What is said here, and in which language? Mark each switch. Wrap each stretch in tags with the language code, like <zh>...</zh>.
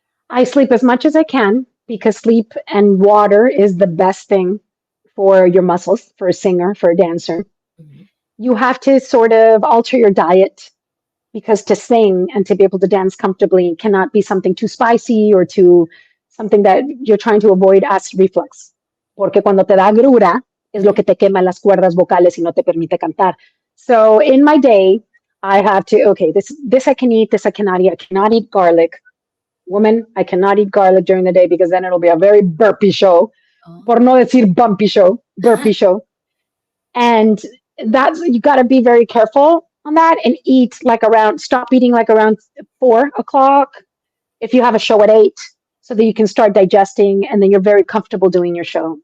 <en>I sleep as much as I can because sleep and water is the best thing for your muscles, for a singer, for a dancer. Mhm. You have to sort of alter your diet because to sing and to be able to dance comfortably cannot be something too spicy or too something that you're trying to avoid acid reflux.</en> <es>Porque cuando te da agrura es lo que te quema las cuerdas vocales y no te permite cantar.</es> <en>So in my day, I have to, okay, this I can eat, this I cannot eat. I cannot eat garlic. Woman, I cannot eat garlic during the day because then it'll be a very burpy show. Oh.</en> <es>Por no decir bumpy show, burpy show.</es> <en>And that's, you got to be very careful on that and stop eating like around 4 o'clock if you have a show at 8 so that you can start digesting and then you're very comfortable doing your show.</en>